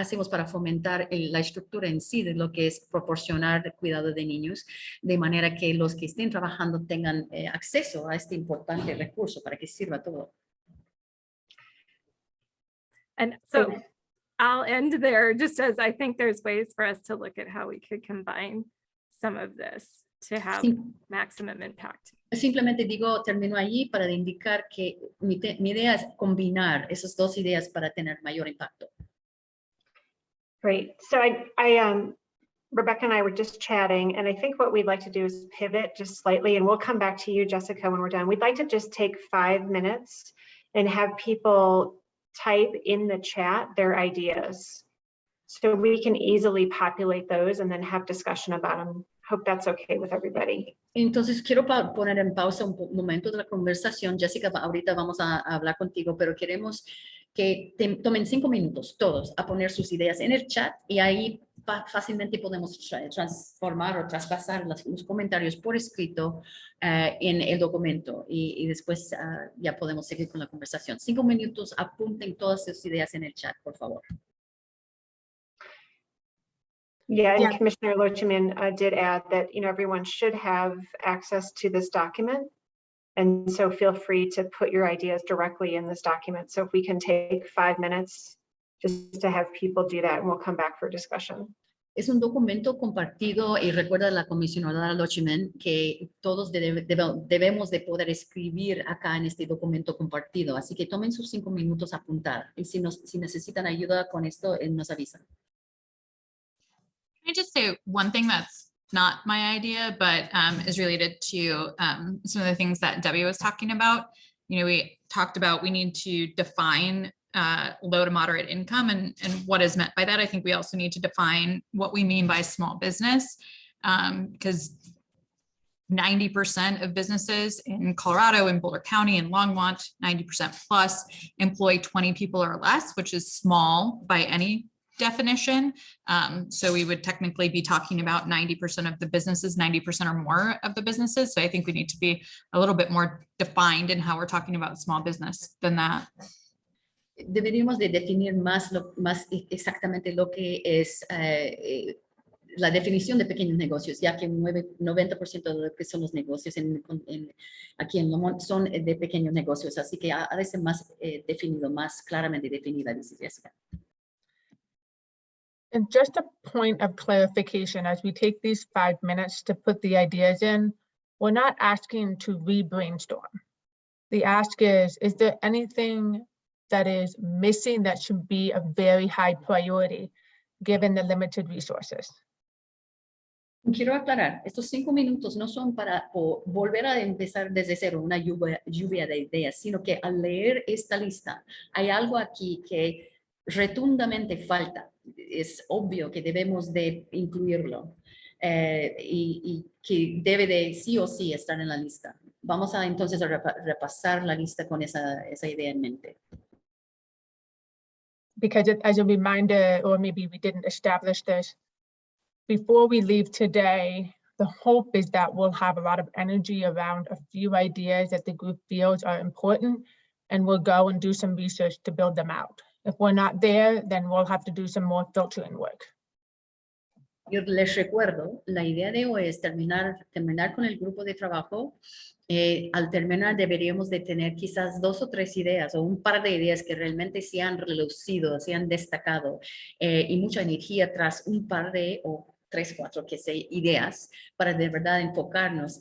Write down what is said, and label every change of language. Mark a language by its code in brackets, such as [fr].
[es] para fomentar la estructura en sí de lo que es proporcionar cuidado de niños, de manera que los que estén trabajando tengan acceso a este importante recurso para que sirva todo? [en] And so I'll end there, just as I think there's ways for us to look at how we could combine some of this to have maximum impact. [es] Simplemente termino allí para indicar que mi idea es combinar esas dos ideas para tener mayor impacto. [en] Great. So Rebecca and I were just chatting, and I think what we'd like to do is pivot just slightly, and we'll come back to you, Jessica, when we're done. We'd like to just take 5 minutes and have people type in the chat their ideas, so we can easily populate those and then have discussion about them. Hope that's okay with everybody. [es] Entonces quiero poner en pausa un momento de la conversación. Jessica, ahorita vamos a hablar contigo, pero queremos que tomen 5 minutos todos a poner sus ideas en el chat y ahí fácilmente podemos transformar o traspasar los comentarios por escrito en el documento y después ya podemos seguir con la conversación. 5 minutos, apunten todas sus ideas en el chat, por favor. [en] Yeah, and Yeah. Commissioner Loachman did add that, everyone should have access to this document. And so feel free to put your ideas directly in this document. So if we can take 5 minutes just to have people do that, and we'll come back for discussion. [es] Es un documento compartido y recuerda la comisionada Lochimen que todos debemos de poder escribir acá en este documento compartido. Así que tomen sus 5 minutos a apuntar. Y si necesitan ayuda con esto, nos avisan. [en] Can I just say one thing that's not my idea, but is related to some of the things that Debbie was talking about? We talked about we need to define low to moderate income and what is meant by that. I think we also need to define what we mean by small business, because 90% of businesses in Colorado, in Boulder County, and Longmont, 90% plus employ 20 people or less, which is small by any definition. So we would technically be talking about 90% of the businesses, 90% or more of the businesses. So I think we need to be a little bit more defined in how we're talking about small business than that. [es] Deberíamos de definir más exactamente lo que es la definición de pequeños negocios, ya que 90% de lo que son los negocios aquí en Longmont son de pequeños negocios, así que ha de ser más definido, más claramente definida, dice Jessica. [en] And just a point of clarification, as we take these 5 minutes to put the ideas in, we're not asking to re-brainstorm. The ask is there anything that is missing that should be a very high priority given the limited resources? [es] Quiero aclarar, estos 5 minutos no son para volver a empezar desde cero una lluvia de ideas, sino que al leer esta lista hay algo aquí que rotundamente falta. Es obvio que debemos de incluirlo y que debe de sí o sí estar en la lista. Vamos a entonces a repasar la lista con esa idea en mente. [en] Because as a reminder, or maybe we didn't establish this, before we leave today, the hope is that we'll have a lot of energy around a few ideas that the group feels are important, and we'll go and do some research to build them out. If we're not there, then we'll have to do some more filtering work. [es] Yo les recuerdo, la idea de hoy es terminar con el grupo de trabajo. Al terminar deberíamos de tener quizás 2 o 3 ideas o un par de ideas que realmente se han relucido, se han destacado y mucha energía tras un par de o 3, 4 ideas para de verdad enfocarnos.